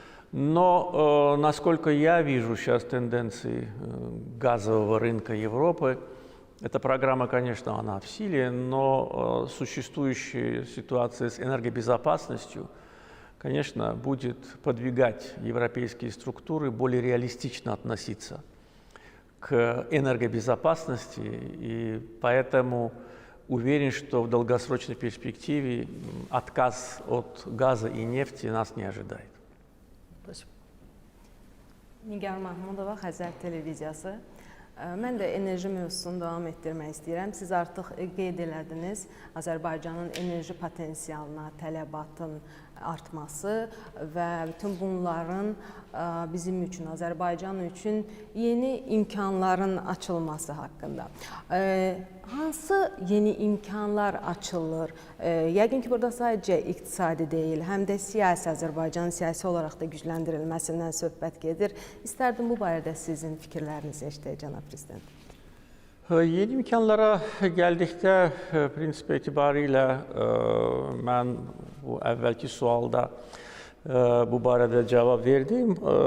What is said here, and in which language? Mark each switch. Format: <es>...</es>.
<ru>Но, насколько я вижу сейчас тенденции газового рынка Европы, эта программа, конечно, она в силе, но существующая ситуация с энергобезопасностью, конечно, будет подвигать европейские структуры более реалистично относиться к энергобезопасности, и поэтому уверен, что в долгосрочной перспективе отказ от газа и нефти нас не ожидает. Спасибо.</ru> <az>Nigar Mahmudova, Xəzər televiziyası. Mən də enerji mövzusunu davam etdirmək istəyirəm. Siz artıq qeyd elədiniz Azərbaycanın enerji potensialına tələbatın artması və bütün bunların bizim üçün, Azərbaycan üçün yeni imkanların açılması haqqında. Hansı yeni imkanlar açılır? Yəqin ki, burada sadəcə iqtisadi deyil, həm də siyasi, Azərbaycanın siyasi olaraq da gücləndirilməsindən söhbət gedir. İstərdim bu barədə sizin fikirlərinizi eşidək, cənab prezident. Yeni imkanlara geldikdə prinsip etibariyle mən bu əvvəlki sualda bu barədə cavab verdim.</az>